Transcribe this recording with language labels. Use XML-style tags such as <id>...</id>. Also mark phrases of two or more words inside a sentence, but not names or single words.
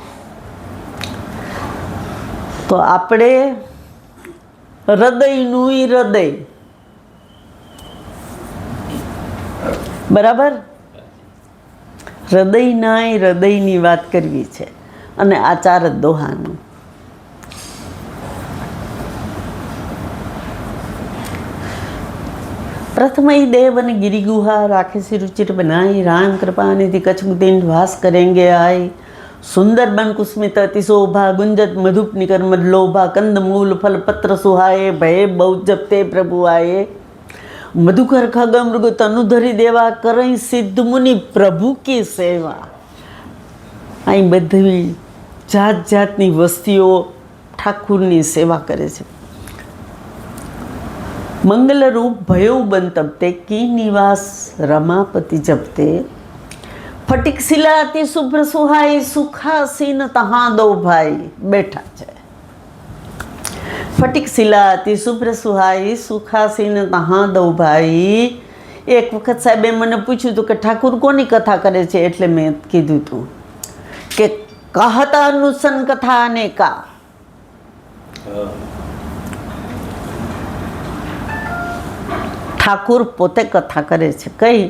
<gu>તો આપણે હૃદયનું હૃદય, બરાબર, હૃદયની વાત કરવી છે. અને આ 4 જ દોહાનું.</gu> <awa>प्रथम ही देव ने गिरी गुहा राखे से रुचिर बनाई, राम कृपा निधि कछ दिन वास करेंगे आए. सुंदर बन कुस्मित अति शोभा, गुंजत मधुप निकर मद लोभा, कंद मूल फल पत्र सुहाए, भय बहुत जपते प्रभु आए. मधुकर खग मृग तनुधरी देवा, करई सिद्ध मुनि प्रभु की सेवा.</awa> <gu>અહીં બધી જાત જાતની વસ્તીઓ ઠાકુરની સેવા કરે છે.</gu> <awa>मंगल रूप भयो बन तबते, की निवास रमापति जपते. फटिक सिलाती शुभ्र सुहाई, सुखासीन तहाँ दो भाई.</awa> <gu>बैठा છે.</gu> <awa>फटिक सिलाती शुभ्र सुहाई, सुखासीन तहाँ दो भाई.</awa> <gu>એક વખત સાહેબે મને પૂછ્યું હતું કે ઠાકુર કોની કથા કરે છે, એટલે મેં કીધું હતું કે</gu> <awa>कहता अनुसन कथा अनेका.</awa> <gu>ઠાકુર પોતે કથા કરે છે. કઈ?</gu>